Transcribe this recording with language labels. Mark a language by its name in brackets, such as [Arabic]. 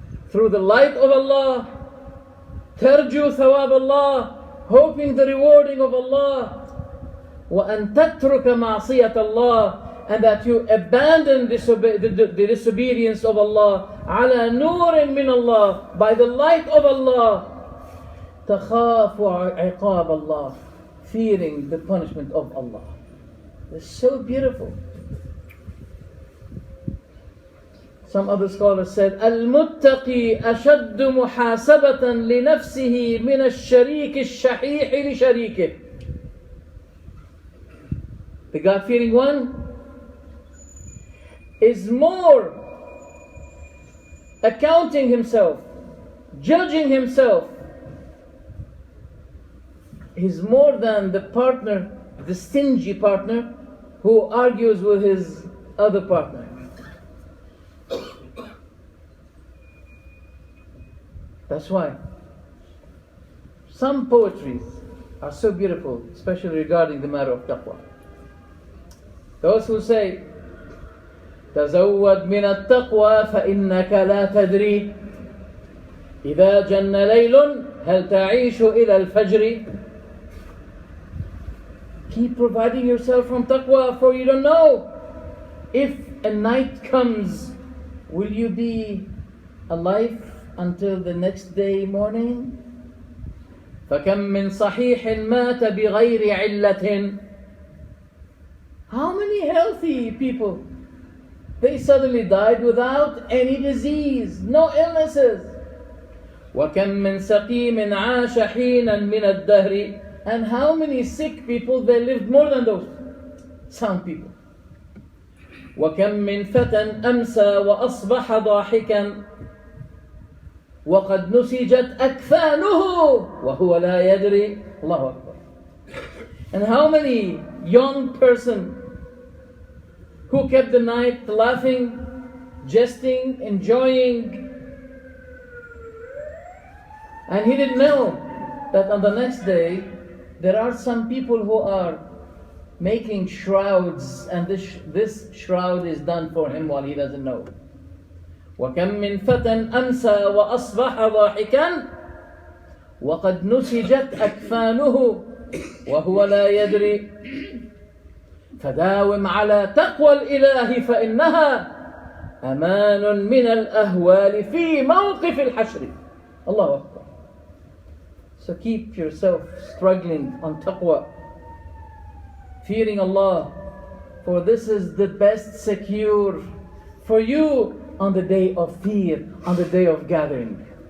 [English] through the light of Allah, [Arabic] tarju thawab Allah, [English] hoping the rewarding of Allah, [Arabic] وَأَن تَتْرُكَ مَعْصِيَةَ اللَّهِ, [English] and that you abandon the disobedience of Allah, [Arabic] عَلَى نُورٍ مِّنَ اللَّهِ, [English] by the light of Allah, [Arabic] تَخَافُ عِقَابَ اللَّهِ, [English] fearing the punishment of Allah. It's so beautiful. Some other scholars said, [Arabic] الْمُتَّقِي أَشَدُّ مُحَاسَبَةً لِنَفْسِهِ مِنَ الشَّرِيكِ الشَّحِيحِ لِشَرِيكِهِ. [English] The God-fearing one is more accounting himself, judging himself. He's more than the partner, the stingy partner, who argues with his other partner. That's why some poetries are so beautiful, especially regarding the matter of taqwa. Those who say, [Arabic] تزود من التقوى فإنك لا تدري إذا جن ليل هل تعيش إلى الفجر. [English] Keep providing yourself from taqwa, for you don't know. If a night comes, will you be alive until the next day morning? [Arabic] فكم من صحيح مات بغير علة. [English] How many healthy people, they suddenly died without any disease, no illnesses. [Arabic] وكم من سقيم عاش حينا من الدهر. [English] And how many sick people, they lived more than those sound people. [Arabic] وكم من فتى أمسى وأصبح ضاحكا وقد نسجت أكفانه وهو لا يدري. الله أكبر. [English] And how many young person who kept the night laughing, jesting, enjoying, and he didn't know that on the next day there are some people who are making shrouds, and this shroud is done for him while he doesn't know. [Arabic] وكم من فتى أمسى وأصبح ضاحكا وقد نسجت أكفانه وهو لا يدري. فداوم على تقوى الإله فإنها أمان من الأهوال في موقف الحشر. الله أكبر. [English] So keep yourself struggling on taqwa, fearing Allah, for this is the best secure for you on the day of fear, on the day of gathering.